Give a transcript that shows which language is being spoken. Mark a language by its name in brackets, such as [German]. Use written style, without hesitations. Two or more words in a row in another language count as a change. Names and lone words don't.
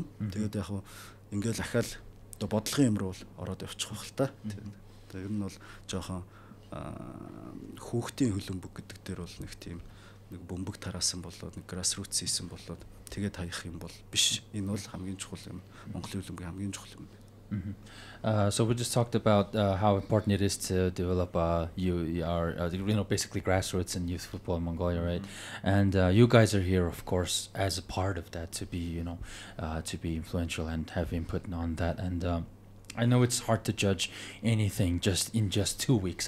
[Mongolian] Тэгээд яг ингээл ахаал одоо бодлогын юм руу бол ороод явчих واخ л та. Тэгээд ер нь бол жоохон хүүхдийн хөлбөмбөг гэдэг дээр бол нэг тийм нэг бөмбөг тараасан болоод нэг grassroots хийсэн болоод тэгээд хаях юм бол биш. Энэ бол хамгийн чухал юм. Монголын хөлбөмбөгийн хамгийн чухал юм. [English] So we just talked about how important it is to develop basically grassroots and youth football in Mongolia, right? And you guys are here, of course, as a part of that to be influential and have input on that. And I know it's hard to judge anything in just 2 weeks.